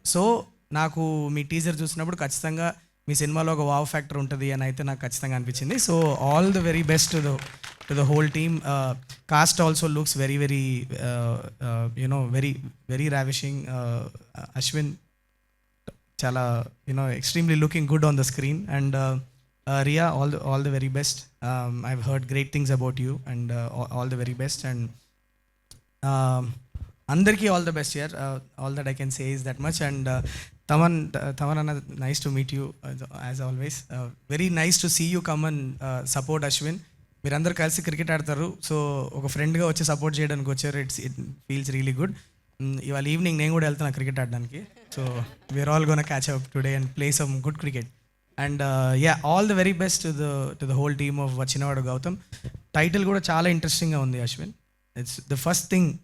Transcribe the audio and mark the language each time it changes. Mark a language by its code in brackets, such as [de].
[te] So నాకు మీ teaser చూసినప్పుడు ఖచ్చితంగా మీ సినిమాలో ఒక వావ్ ఫ్యాక్టర్ ఉంటుంది అని అయితే నాకు ఖచ్చితంగా అనిపించింది. [en] So all the very best to the whole team. Cast also looks very very you know very ravishing. Ashwin చాలా extremely looking good on the screen. And Ria, all the very best. I've heard great things about you, and all the very best. And andarki all the best here. All that I can say is that much. And Taman Anna, nice to meet you as always. Very nice to see you come and support Ashwin. [te] మీరందరూ కలిసి cricket ఆడతారు. So ఒక ఫ్రెండ్గా వచ్చి support చేయడానికి వచ్చారు. [en] It feels really good. [te] ఇవాళ evening నేను కూడా వెళ్తాను క్రికెట్ ఆడడానికి. [en] So we're all gonna catch up today and play some good cricket. And all the very best to the whole team of వచ్చినవాడు గౌతమ్. [te] టైటిల్ కూడా చాలా ఇంట్రెస్టింగ్గా ఉంది Ashwin. [en] It's the first thing.